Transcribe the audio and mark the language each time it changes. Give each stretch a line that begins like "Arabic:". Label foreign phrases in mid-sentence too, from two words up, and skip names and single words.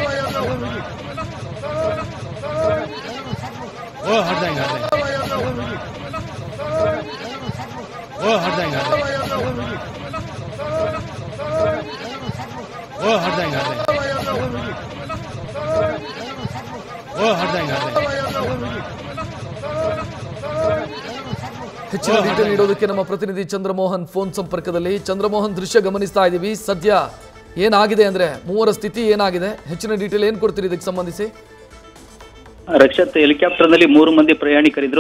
Hindi: वो हट जाएंगे वो हट जाएंगे वो हट जाएंगे वो हट जाएंगे
Kannada: ಹೆಚ್ಚಿನ ಡೀಟೇಲ್ ನೀಡೋದಕ್ಕೆ ನಮ್ಮ ಪ್ರತಿನಿಧಿ ಚಂದ್ರಮೋಹನ್ ಫೋನ್ ಸಂಪರ್ಕದಲ್ಲಿ. ಚಂದ್ರಮೋಹನ್, ದೃಶ್ಯ ಗಮನಿಸ್ತಾ ಇದ್ದೀವಿ. ಸದ್ಯ ಏನಾಗಿದೆ ಅಂದ್ರೆ ಮೂವರ ಸ್ಥಿತಿ ಏನಾಗಿದೆ? ಹೆಚ್ಚಿನ ಡೀಟೇಲ್ ಏನು ಕೊಡ್ತೀರಿ ಇದಕ್ಕೆ ಸಂಬಂಧಿಸಿ? ರಕ್ಷತ್, ಹೆಲಿಕಾಪ್ಟರ್ನಲ್ಲಿ 3 ಮಂದಿ ಪ್ರಯಾಣಿಕರಿದ್ರು.